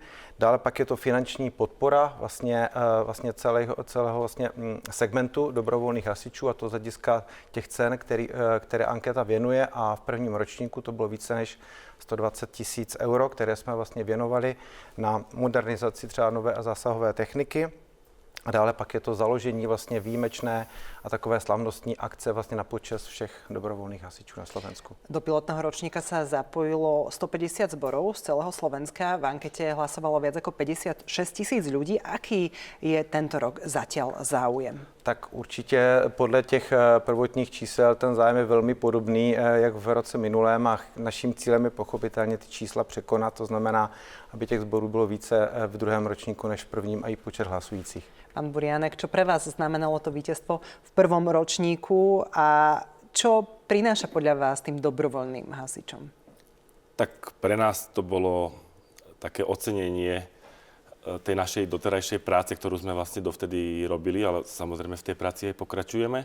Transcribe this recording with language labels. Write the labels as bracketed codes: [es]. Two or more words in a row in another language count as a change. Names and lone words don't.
[cs] Dále pak je to finanční podpora vlastně celého vlastně segmentu dobrovolných hasičů, a to z hlediska těch cen, které anketa věnuje, a v prvním ročníku to bylo více než 120 000 euro, které jsme vlastně věnovali na modernizaci třeba nové a zásahové techniky. A dále pak je to založení vlastně výjimečné a takové slavnostní akce vlastně na počest všech dobrovoľných hasičů na Slovensku. [sk] Do pilotného ročníka sa zapojilo 150 zborov z celého Slovenska. V ankete hlasovalo viac ako 56 000 ľudí. Aký je tento rok zatiaľ záujem? [cs] Tak určitě podle těch prvotních čísel ten zájem je velmi podobný, jak v roce minulém, a naším cílem je pochopitelně ty čísla překonat. To znamená, aby těch zborů bylo více v druhém ročníku než v prvním, a i počet hlasujících. [sk] Pán Buriánek, čo pre vás znamenalo to víťazstvo v prvom ročníku a čo prináša podľa vás tým dobrovoľným hasičom? Tak pre nás to bolo také ocenenie tej našej doterajšej práce, ktorú sme vlastne dovtedy robili, ale samozrejme v tej práci aj pokračujeme.